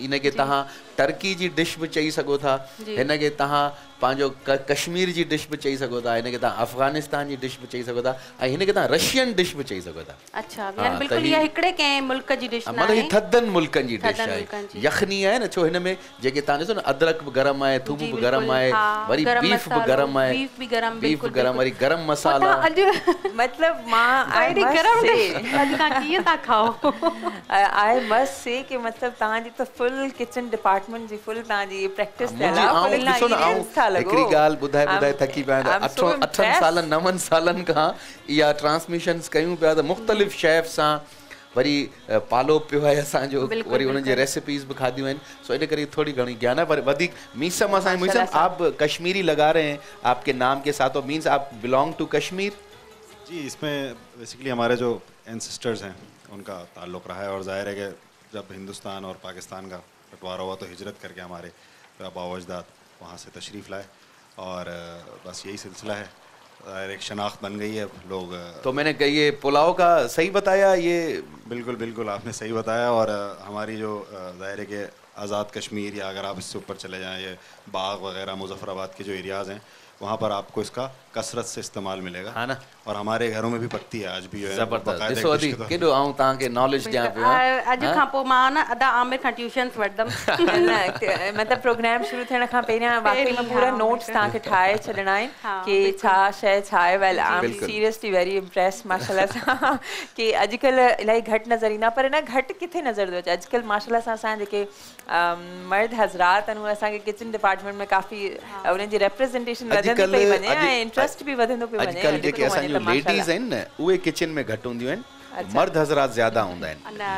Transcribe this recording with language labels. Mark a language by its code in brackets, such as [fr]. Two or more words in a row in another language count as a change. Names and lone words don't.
[sd] इनखे तव्हां टर्की जी डिश बि चई सघो था, हिनखे तव्हां पंहिंजो कश्मीर जी डिश बि चई सघो था, हिनखे तव्हां अफ़गानिस्तान जी डिश बि चई सघो था ऐं हिनखे तव्हां [en] Russian dish [sd] बि चई सघो था। अच्छा यानी बिल्कुलु इहा हिकिड़े कंहिं मुल्क जी डिश न आहे, मतलब ही थधनि मुल्कनि जी डिश आहे। यखनी आहे न, छो हिन में जेके तव्हां ॾिसो न अदरक बि गरम आहे, थूम बि गरम आहे, वरी बीफ बि गरम आहे, बीफ गरम, वरी गरम मसाला। मतलब मां [en] I must say [sd] कि मतलब तव्हांजी त [en] full kitchen department [sd] जी फुल तव्हांजी प्रैक्टिस हिकिड़ी ॻाल्हि ॿुधाए थकी पिया आहिनि। 8 सालनि 9 सालनि खां इहा ट्रांसमिशन्स कयूं पिया त मुख़्तलिफ़ शेफ सां वरी पालो पियो आहे असांजो, वरी उन्हनि जी रेसिपीज़ बि खाधियूं आहिनि, सो इन करे थोड़ी घणी ज्ञान है। पर वधीक मीसम असांजे मीसम [ur] آپ کشمیری لگا رہے ہیں آپ کے نام کے ساتھ، اور مینز آپ [en] belong to [ur] کشمیر? جی اس میں بیسکلی ہمارے جو اینسیسٹرز ہیں ان کا تعلق رہا ہے، اور ظاہر ہے کہ جب ہندوستان اور پاکستان کا بٹوارہ ہوا تو ہجرت کر کے ہمارے آبا اجداد وہاں سے تشریف لائے، اور بس یہی سلسلہ ہے، ایک شناخت بن گئی ہے لوگ. تو میں نے کہی یہ پلاؤ کا صحیح بتایا? ये بالکل بالکل آپ نے صحیح بتایا۔ اور ہماری جو ظاہر ہے کہ آزاد کشمیر، یا اگر آپ اس سے اوپر چلے جائیں یہ باغ وغیرہ مظفرآباد کے جو ایریاز ہیں وہاں پر آپ کو اس کا کثرت سے استعمال ملے گا، ہے نا. اور ہمارے گھروں میں بھی پکتی ہے آج بھی، جو ہے ज़बरदस्त। [sd] ॾिसो अदी केॾो आऊं तव्हांखे नॉलेज ॾियां पियो। अॼु खां पोइ मां न अदा आमिर खां ट्यूशन्स वठंदमि। मतलब प्रोग्राम शुरू थियण खां पहिरियां वाकई में पूरा नोट्स तव्हांखे ठाहे छॾणा आहिनि कि छा शइ छा आहे। [en] Well I am seriously very impress [sd] माशाल्लाह सां कि अॼुकल्ह इलाही घटि नज़र ईंदा, पर न घटि किथे नज़र थो अचे। अॼुकल्ह माशाल्लाह सां असां जेके मर्द हज़रात आहिनि उहे असांखे [en] kitchen department [sd] में काफ़ी उन्हनि जी रिप्रेज़ेंटेशन वधंदी पई वञे ऐं इंट्रस्ट बि वधंदो पियो वञे। अॼुकल्ह जेके असांजूं लेडीज़ आहिनि न उहे किचन में घटि हूंदियूं आहिनि, मर्द हज़रात ज़्यादा हूंदा आहिनि।